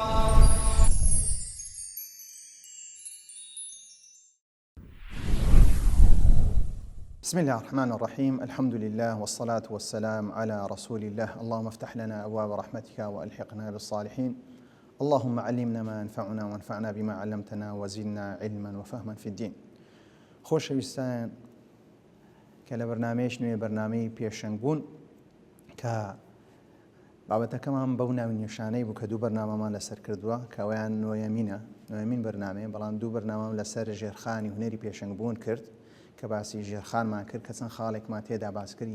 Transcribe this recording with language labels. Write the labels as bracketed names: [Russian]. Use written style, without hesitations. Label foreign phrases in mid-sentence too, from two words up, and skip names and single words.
[Arabic] بسم الله الرحمن الرحيم. الحمد لله والصلاة والسلام على رسول الله. اللهم افتح لنا أبواب رحمتك وألحقنا بالصالحين. اللهم علمنا ما ينفعنا وانفعنا بما علمتنا وزدنا علما وفهما في الدين. [Central Kurdish] خۆشەویستان کە لە بەرنامەیەک نوێ بەرنامەی پێشەنگبوون کە بابەتەکەمان بەو ناونیشانەی بوو کە دوو بەرنامەمان لەسەر کردووە کە ئەویان نوێمین بەرنامەیە، بەڵام دوو بەرنامەم لەسەر ژێرخانی هونەری پێشەنگبوون کرد کە باسی ژێرخانمان کرد کە چەند خاڵێکمان تێدا باس کرد.